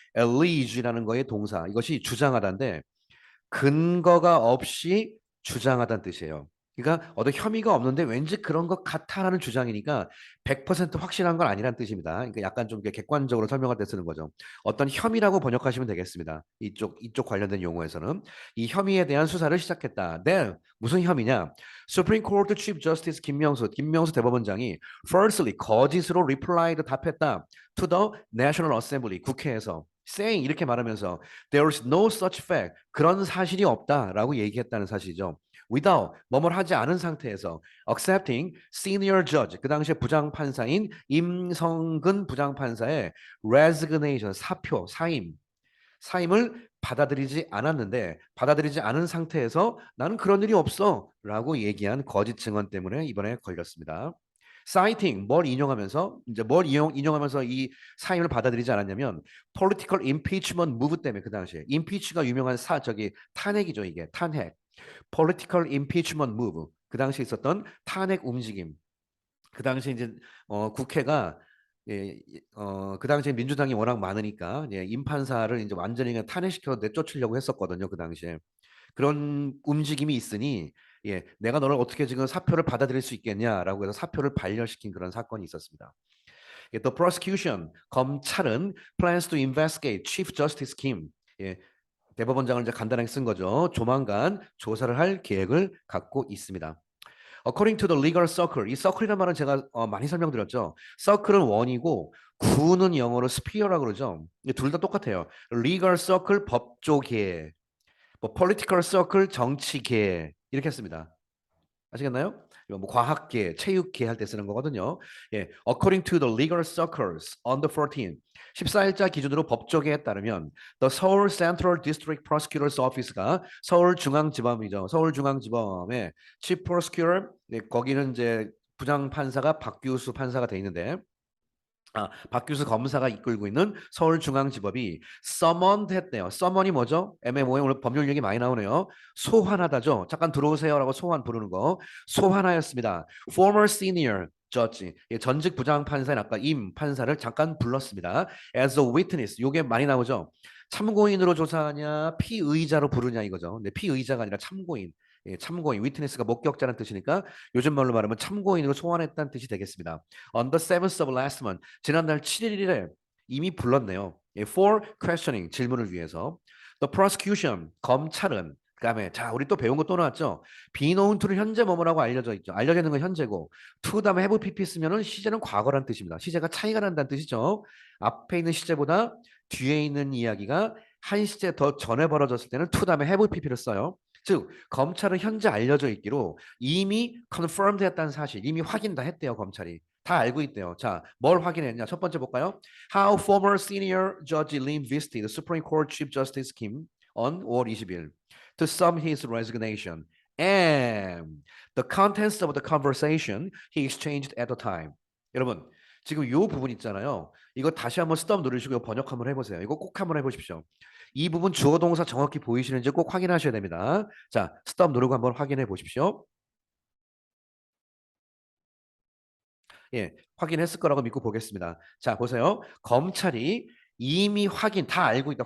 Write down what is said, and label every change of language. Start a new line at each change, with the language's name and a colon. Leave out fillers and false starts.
Korean: allege라는 거의 동사. 이것이 주장하다인데 근거가 없이 주장하다는 뜻이에요. 그러니까 어떤 혐의가 없는데 왠지 그런 것 같아라는 주장이니까 100% 확실한 건 아니란 뜻입니다. 그러니까 약간 좀 객관적으로 설명할 때 쓰는 거죠. 어떤 혐의라고 번역하시면 되겠습니다. 이쪽 관련된 용어에서는 이 혐의에 대한 수사를 시작했다. 네, 무슨 혐의냐?
English: Supreme Court Chief Justice
Korean: 김명수 대법원장이
English: firstly
Korean: 거짓으로
English: replied
Korean: 답했다.
English: To the National Assembly
Korean: 국회에서
English: saying
Korean: 이렇게 말하면서
English: there is no such fact
Korean: 그런 사실이 없다라고 얘기했다는 사실이죠. without 뭐뭘 하지 않은 상태에서
English: accepting senior judge
Korean: 그 당시에 부장판사인 임성근 부장판사의 resignation 사표 사임을 받아들이지 않았는데 받아들이지 않은 상태에서 나는 그런 일이 없어라고 얘기한 거짓 증언 때문에 이번에 걸렸습니다. citing 뭘 인용하면서 이제 뭘 인용하면서 이 사임을 받아들이지 않았냐면
English: political impeachment move
Korean: 때문에 그 당시에 impeach가 유명한 저기 탄핵이죠 이게 탄핵 political impeachment move 그 당시에 있었던 탄핵 움직임 그 당시에 이제 국회가 그 당시에 민주당이 워낙 많으니까 임판사를 이제 완전히 그냥 탄핵시켜 내쫓으려고 했었거든요 그 당시에 그런 움직임이 있으니 내가 너를 어떻게 지금 사표를 받아들일 수 있겠냐라고 해서 사표를 발려시킨 그런 사건이 있었습니다.
English: The prosecution
Korean: 검찰은
English: plans to investigate Chief Justice Kim
Korean: 예, 대법원장을 이제 간단하게 쓴 거죠. 조만간 조사를 할 계획을 갖고 있습니다.
English: According to the legal circle,
Korean: 이 circle이라는 말은 제가 많이 설명드렸죠. circle은 원이고 구는 영어로 sphere라고 그러죠. 둘 다 똑같아요.
English: legal circle
Korean: 법조계, 뭐
English: political circle
Korean: 정치계 이렇게 했습니다. 아시겠나요? 이거 뭐 과학계, 체육계 할 때 쓰는 거거든요.
English: 예, according to the legal circles on the 14th,
Korean: 14일자 기준으로 법조계에 따르면
English: the Seoul Central District Prosecutor's Office가
Korean: 서울중앙지검이죠. 서울중앙지검의 Chief Prosecutor, 네, 거기는 이제 부장 판사가 박규수 판사가 돼 있는데 박규수 검사가 이끌고 있는 서울중앙지법이 summoned 했대요. summon이 뭐죠? MMO에 오늘 법률 얘기 많이 나오네요. 소환하다죠. 잠깐 들어오세요라고 소환 부르는 거. 소환하였습니다.
English: Former senior judge,
Korean: 전직 부장 판사인 아까 임 판사를 잠깐 불렀습니다.
English: As a witness,
Korean: 요게 많이 나오죠. 참고인으로 조사하냐, 피의자로 부르냐 이거죠. 근데 피의자가 아니라 참고인. 예, 참고인, witness가 목격자라는 뜻이니까 요즘 말로 말하면 참고인으로 소환했다는 뜻이 되겠습니다.
English: On the 7th of last month,
Korean: 지난달 7일에 이미 불렀네요. 예,
English: for questioning,
Korean: 질문을 위해서.
English: The prosecution,
Korean: 검찰은 그다음에 자 우리 또 배운 거 또 나왔죠. be known to는 현재 뭐뭐라고 알려져 있죠. 알려져 있는 건 현재고 to 다음에 have pp 쓰면은 시제는 과거란 뜻입니다. 시제가 차이가 난다는 뜻이죠. 앞에 있는 시제보다 뒤에 있는 이야기가 한 시제 더 전에 벌어졌을 때는 to 다음에 have pp를 써요. 즉 검찰은 현재 알려져 있기로 이미 confirmed 했다는 사실, 이미 확인 다 했대요. 검찰이 다 알고 있대요. 자, 뭘 확인했냐? 첫 번째 볼까요?
English: How former senior judge Lim visited Supreme Court Chief Justice Kim on
Korean: 5월 20일
English: to sum his resignation and the contents of the conversation he exchanged at the time.
Korean: 여러분, 지금 이 부분 있잖아요. 이거 다시 한번 스톱 누르시고 번역 한번 해보세요. 이거 꼭 한번 해보십시오. 이 부분 주어 동사 정확히 보이시는지 꼭 확인하셔야 됩니다. 자, 스톱 누르고 한번 확인해 보십시오. 예, 확인했을 거라고 믿고 보겠습니다. 자, 보세요. 검찰이 이미 다 알고 있다.